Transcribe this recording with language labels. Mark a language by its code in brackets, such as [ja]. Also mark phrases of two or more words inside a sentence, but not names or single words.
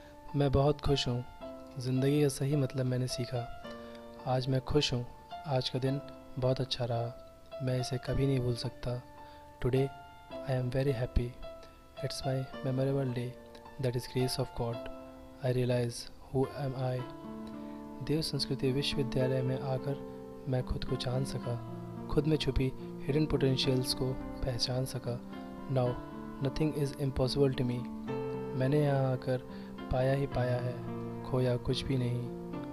[hi] मैं बहुत खुश हूँ। ज़िंदगी का सही मतलब मैंने सीखा। आज मैं खुश हूँ। आज का दिन बहुत अच्छा रहा। मैं इसे कभी नहीं भूल सकता। [en] Today I am very happy. It's my memorable day that is grace of God. I realize who am I. [hi] देव संस्कृति विश्वविद्यालय में आकर मैं खुद को जान सका, खुद में छुपी [en] hidden potentials [hi] को पहचान सका। [en] Now nothing is impossible to me. [hi] मैंने यहाँ आकर पाया ही पाया है, खोया कुछ भी नहीं।